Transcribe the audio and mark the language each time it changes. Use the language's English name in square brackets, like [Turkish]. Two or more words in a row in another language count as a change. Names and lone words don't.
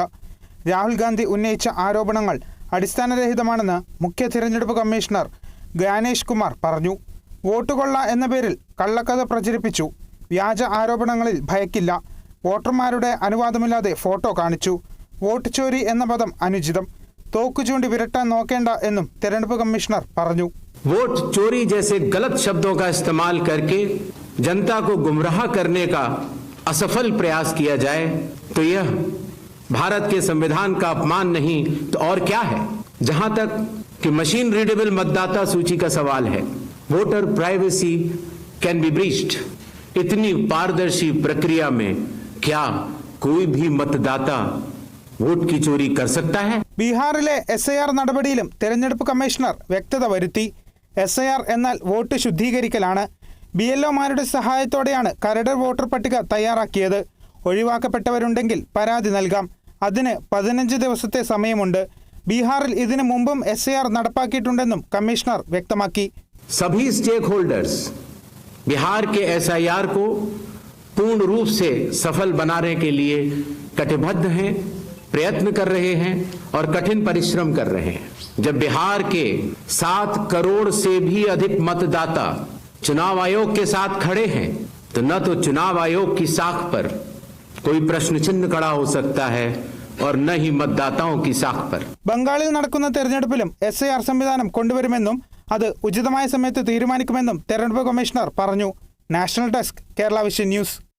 [Malayalam] രാഹുൽ ഗാന്ധി ഉന്നയിച്ച ആരോപണങ്ങൾ അടിസ്ഥാനരഹിതമാണെന്ന് മുഖ്യ തിരഞ്ഞെടുപ്പ് കമ്മീഷണർ ജ്ഞാനേഷ് കുമാർ പറഞ്ഞു. വോട്ടുകൊള്ള എന്ന പേരിൽ കള്ളക്കഥ പ്രചരിപ്പിച്ചു. വ്യാജ ആരോപണങ്ങളിൽ ഭയക്കില്ല. വോട്ടർമാരുടെ അനുവാദമില്ലാതെ ഫോട്ടോ കാണിച്ചു. [Hindi] वोट चोरी [Malayalam] എന്ന പദം അനുചിതം. തോക്കു ചൂണ്ടി വിരട്ടാൻ നോക്കേണ്ട എന്നും തിരഞ്ഞെടുപ്പ് കമ്മീഷണർ പറഞ്ഞു. [Hindi] वोट चोरी जैसे गलत शब्दों का इस्तेमाल करके जनता को गुमराह करने का असफल प्रयास किया जाए तो यह भारत के संविधान का अपमान नहीं तो और क्या है। जहां तक कि [English] machine readable [Hindi] मतदाता सूची का सवाल है, [English] voter privacy can be breached. [Hindi] इतनी पारदर्शी प्रक्रिया में क्या कोई भी मतदाता वोट की चोरी कर सकता है? [Malayalam] ബീഹാറിലെ SIR നടപടിയിലും തെരഞ്ഞെടുപ്പ് കമ്മീഷണർ വ്യക്തത വരുത്തി. SIR എന്നാൽ വോട്ട് ശുദ്ധീകരിക്കലാണ്. BLOമാരുടെ സഹായത്തോടെയാണ് കരട് വോട്ടർ പട്ടിക തയ്യാറാക്കിയത്. ഒഴിവാക്കപ്പെട്ടവരുണ്ടെങ്കിൽ പരാതി നൽകാം. അതിന് 15 ദിവസത്തെ സമയമുണ്ട്. ബീഹാറിൽ ഇതിനു മുമ്പും SIR നടപ്പാക്കിയിട്ടുണ്ടെന്നും കമ്മീഷണർ വ്യക്തമാക്കി. [Hindi] सभी [English] stake holders [Hindi] बिहार के SIR को पूर्ण रूप से सफल बनाने के लिए कटिबद्ध हैं, प्रयत्न कर रहे हैं और कठिन परिश्रम कर रहे हैं। जब बिहार के 7 करोड़ से भी अधिक मतदाता चुनाव आयोग के साथ खड़े हैं तो न तो चुनाव आयोग की साख पर कोई प्रश्न चिन्ह खड़ा हो सकता है और न ही मतदाताओं की साख पर. [Malayalam] ബംഗാളിൽ നടക്കുന്ന തെരഞ്ഞെടുപ്പിലും SIR സംവിധാനം കൊണ്ടുവരുമെന്നും അത് ഉചിതമായ സമയത്ത് തീരുമാനിക്കുമെന്നും തെരഞ്ഞെടുപ്പ് കമ്മീഷണർ പറഞ്ഞു. [English] national desk, [Malayalam] കേരള വിഷൻ ന്യൂസ്.